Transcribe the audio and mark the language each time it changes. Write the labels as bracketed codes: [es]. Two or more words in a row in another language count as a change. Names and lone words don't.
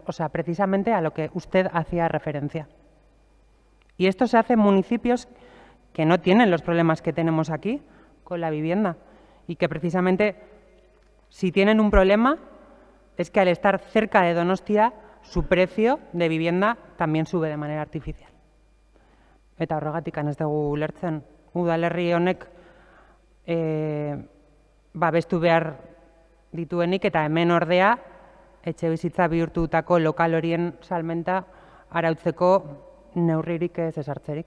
[es] O sea, precisamente a lo que usted hacía referencia. Y esto se hace en municipios que no tienen los problemas que tenemos aquí con la vivienda y que precisamente si tienen un problema es que al estar cerca de Donostia su precio de vivienda también sube de manera artificial. [eu] Eta horregatik ez dugu ulertzen. Udalerri honek babestu behar dituenik eta hemen ordea etxebizitza bihurtutako lokal horien salmenta arautzeko neurririk ez ezartzerik.